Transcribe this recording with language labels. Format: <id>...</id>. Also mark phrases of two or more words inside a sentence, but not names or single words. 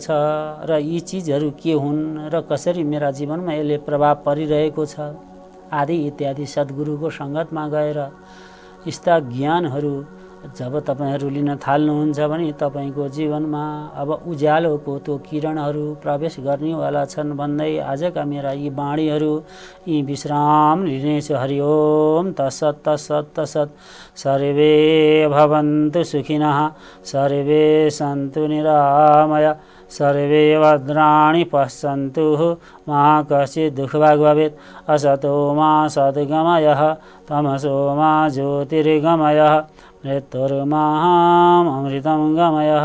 <ne>र यी चिजहरू के हुन् र कसरी मेरा जीवनमा यसले प्रभाव परिरहेको छ आदि इत्यादि सद्गुरुको सङ्गतमा गएर यस्ता ज्ञानहरू जब तपाईहरू लिन थाल्नुहुन्छ भने तपाईँको जीवनमा अब उज्यालोको त्यो किरणहरू प्रवेश गर्नेवाला छन् भन्दै आजका मेरा यी वाणीहरू यी विश्राम लिनेछु।</ne> <sa>हरि ओम तत्सत् तत्सत् तत्सत्। सर्वे भवन्तु सुखिनः, सर्वे सन्तु निरामय, सर्वे भद्राणि पश्यन्तु मा कश्चित् दुःखभाग् भवेत्। असतो मा सद्गमयः, तमसो मा ज्योतिर्गमयः, मृत्युर्मामृतं गमयः।</sa>